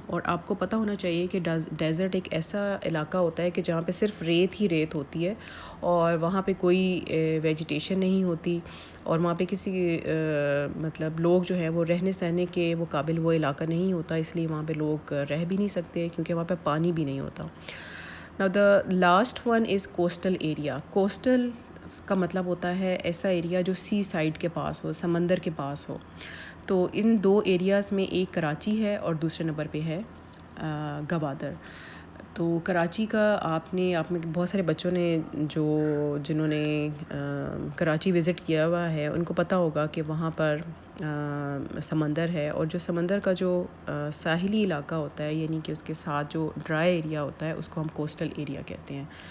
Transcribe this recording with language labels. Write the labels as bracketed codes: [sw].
[ur] اور آپ کو پتہ ہونا چاہیے کہ ڈیزرٹ ایک ایسا علاقہ ہوتا ہے کہ جہاں پہ صرف ریت ہی ریت ہوتی ہے اور وہاں پہ کوئی ویجیٹیشن نہیں ہوتی، اور وہاں پہ کسی مطلب لوگ جو ہے وہ رہنے سہنے کے وہ قابل وہ علاقہ نہیں ہوتا، اس لیے وہاں پہ لوگ رہ بھی نہیں سکتے کیونکہ وہاں پہ پانی بھی نہیں ہوتا. [en] Now the last one is coastal area. [ur] Coastal کا مطلب ہوتا ہے ایسا ایریا جو سی سائڈ کے پاس ہو، سمندر کے پاس ہو. تو ان دو ایریاز میں ایک کراچی ہے اور دوسرے نمبر پہ ہے گوادر. تو کراچی کا آپ میں بہت سارے بچوں نے جنہوں نے کراچی وزٹ کیا ہوا ہے ان کو پتہ ہوگا کہ وہاں پر سمندر ہے، اور جو سمندر کا جو ساحلی علاقہ ہوتا ہے، یعنی کہ اس کے ساتھ جو ڈرائی ایریا ہوتا ہے، اس کو ہم کوسٹل ایریا کہتے ہیں.